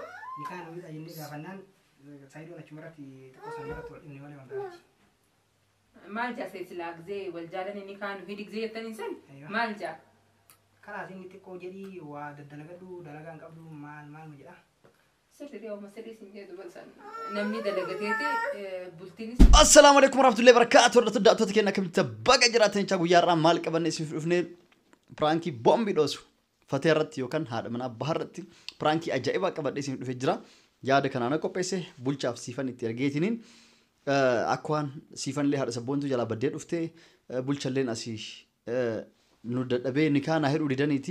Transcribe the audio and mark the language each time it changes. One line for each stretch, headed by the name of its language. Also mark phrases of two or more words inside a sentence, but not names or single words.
Oromo: nikaan nuyiidhaa jennee gaafannaan Saidoon achumarratti xiqqoo sanarratti wal dhibne malee wantaati maal jaa silaa gizee wal jaalanii nikaan hidhi gizee jettanii san maal jaa kalaas inni xiqqoo jedhii waa daddalagadhu dalagaan qabdu maal nu jedha sirrii ooma sirrii sin jedhu balsan namni dalagateeti bultiinis
Arabic: السلام عليكم ورحمة الله وبركاته.
Oromo: Warra tuddaatota keenya akkamitti baga jiraatan jecha guyyaarraa maal qabanne isiif dhufnee pirankii boombii dhoosu fatee irratti yookaan haadha manaa baha irratti pirankii ajaa'ibaa qabadhee isiif dhufee jira. Yaada kanaan qopheesse bulchaaf siifan itti ergeetiniin akkaan siifanillee haadha sabboontu jalaa baddee dhuftee bulchalleen asii nu dadhabee nikaan hidhuu didaniiti.